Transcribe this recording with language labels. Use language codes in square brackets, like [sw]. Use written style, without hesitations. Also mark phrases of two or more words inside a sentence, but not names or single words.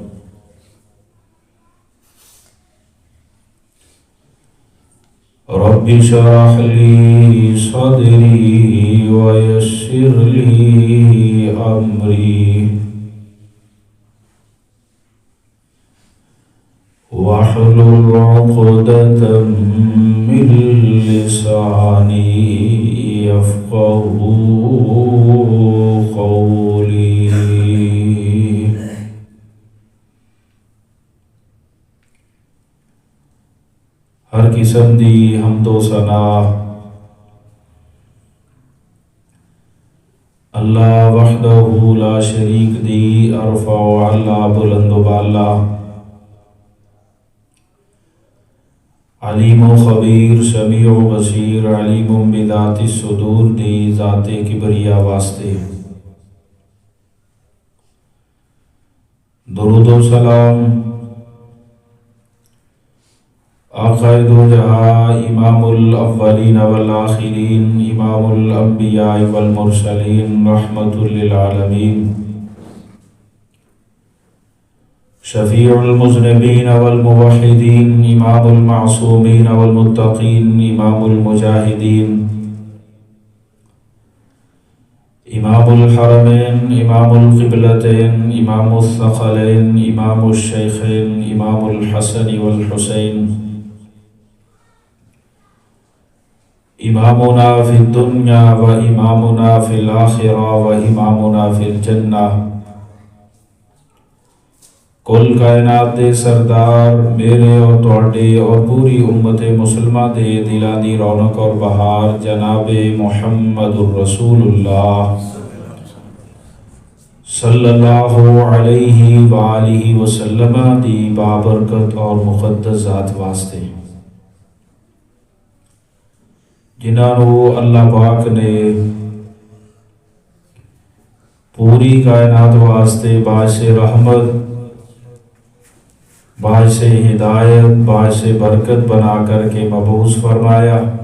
[ar] رب اشرح لي صدري ويسر لي أمري واحلل عقدة من لساني يفقهوا قولي. [pa] ਹਰ ਕਿਸਮ ਦੀ ਹਮਦੋ ਸਨਾ [ar] الله وحده لا شريك [pa] ਦੀ ਅਰਫ਼ਾ ਵ ਅੱਲਾ ਬੁਲੰਦ ਬਾਲਾ [ar] عليم وخبير سميع وبصير عليم بذات الصدور [pa] ਦੀ ਜ਼ਾਤੇ ਕਿਬਰੀਆ ਵਾਸਤੇ [ur] درود و سلام آقائے دو جہاں [ar] إمام الأولين والآخرين إمام الأنبياء والمرسلين رحمة للعالمين شفيع المذنبين والموحدين إمام المعصومين والمتقين إمام المجاهدين إمام الحرمين إمام القبلتين إمام الثقلين إمام الشيخين إمام الحسن والحسين إمامنا في الدنيا وإمامنا في الآخرة وإمامنا في الجنة. [pa] ਕੁੱਲ ਕਾਇਨਾਤ ਦੇ ਸਰਦਾਰ ਮੇਰੇ ਔਰ ਤੁਹਾਡੇ ਔਰ ਪੂਰੀ ਉੱਮਤ ਮੁਸਲਮਾ ਦੇ ਦਿਲਾਂ ਦੀ ਰੌਣਕ ਔਰ ਬਹਾਰ ਜਨਾਬੇ [ar] محمد رسول الله صلى الله عليه وآله وسلم [pa] ਦੀ ਬਾਬਰਕਤ ਔਰ ਮੁਕੱਦਸ ਜ਼ਾਤ ਵਾਸਤੇ ਜਿਨ੍ਹਾਂਨੇ ਅੱਲਾਹ ਪਾਕ ਨੇ ਪੂਰੀ ਕਾਇਨਾਤ ਵਾਸਤੇ ਬਾਇਸੇ ਰਹਿਮਤ ਬਾਇਸੇ ਹਿਦਾਇਤ ਬਾਇਸੇ ਬਰਕਤ ਬਣਾ ਕਰਕੇ ਮਬਊਸ ਫ਼ਰਮਾਇਆ।